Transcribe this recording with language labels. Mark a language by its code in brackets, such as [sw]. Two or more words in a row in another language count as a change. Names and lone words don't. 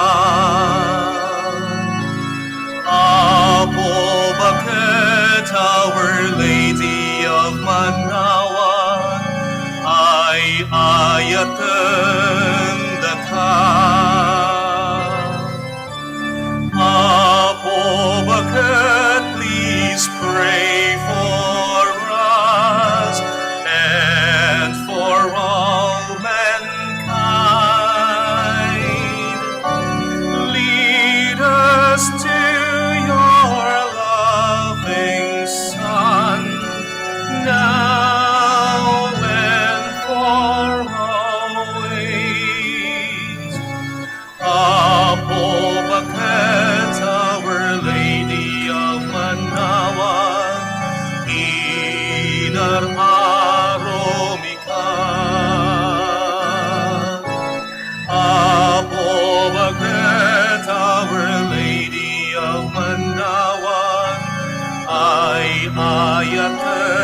[ilo] Apo bakit Our Lady of Manaoag, ay ayatan daka. Apo bakit [en] please pray for us and for all mankind. Lead us to your loving Son, now and for always. [ilo] Apo bakit Our Lady of Manaoag, inararomika. Apo bakit Our Lady of Manaoag, ay ayatan